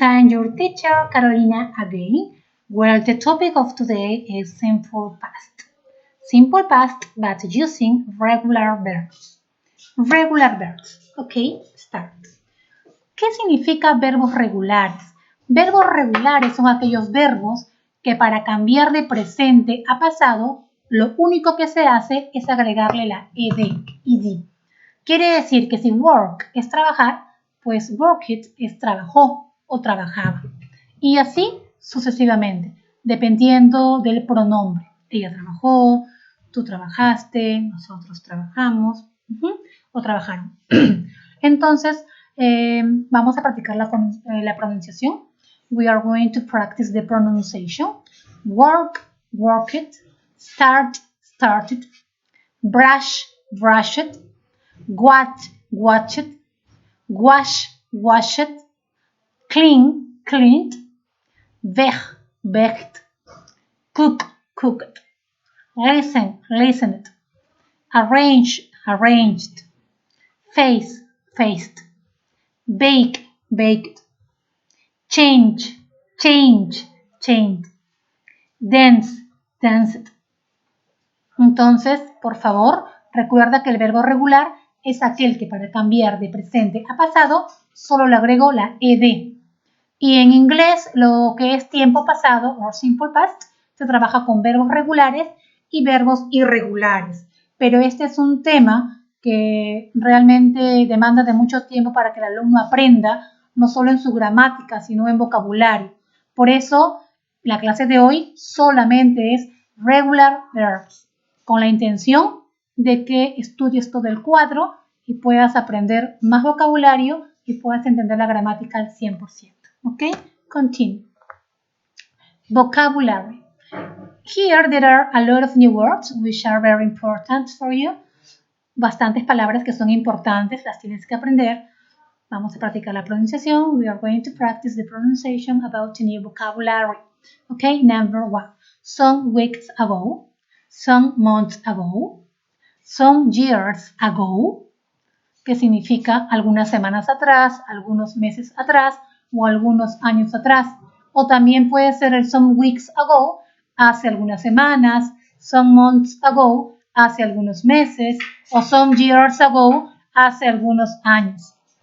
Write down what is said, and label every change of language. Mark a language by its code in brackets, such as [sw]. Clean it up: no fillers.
[en] I'm your teacher, Carolina, again. Well, the topic of today is simple past. Simple past, but using regular verbs. Regular verbs. Okay, start. [es] ¿Qué significa verbos regulares? Verbos regulares son aquellos verbos que para cambiar de presente a pasado, lo único que se hace es agregarle la ed. Quiere decir que si work es trabajar, pues worked es trabajó o trabajaba. Y así sucesivamente, dependiendo del pronombre. Ella trabajó, tú trabajaste, nosotros trabajamos o trabajaron. Entonces, vamos a practicar la pronunciación. [en] We are going to practice the pronunciation. Work, worked, start, started, brush, brushed, watch, watched, wash, washed, clean, cleaned, weg, baked, cook, cooked, listen, listened, arrange, arranged, face, faced, bake, baked, change, change, changed, dance, danced. [es] Entonces, por favor, recuerda que el verbo regular es aquel que para cambiar de presente a pasado solo le agrego la ed. Y en inglés lo que es tiempo pasado o simple past se trabaja con verbos regulares y verbos irregulares. Pero este es un tema que realmente demanda de mucho tiempo para que el alumno aprenda, no solo en su gramática, sino en vocabulario. Por eso, la clase de hoy solamente es [en] regular verbs, [es] con la intención de que estudies todo el cuadro y puedas aprender más vocabulario y puedas entender la gramática al 100%. [en] ¿Ok? Continue. Vocabulary. Here there are a lot of new words which are very important for you. [es] Bastantes palabras que son importantes, las tienes que aprender. Vamos a practicar la pronunciación. [en] We are going to practice the pronunciation about the new vocabulary. Okay, number 1. Some weeks ago, some months ago, some years ago, [es] que significa algunas semanas atrás, algunos meses atrás o algunos años atrás. O también puede ser el [en] some weeks ago, [es] hace algunas semanas, [en] some months ago, [es] hace algunos meses, o [en] some years ago, [es] hace algunos años.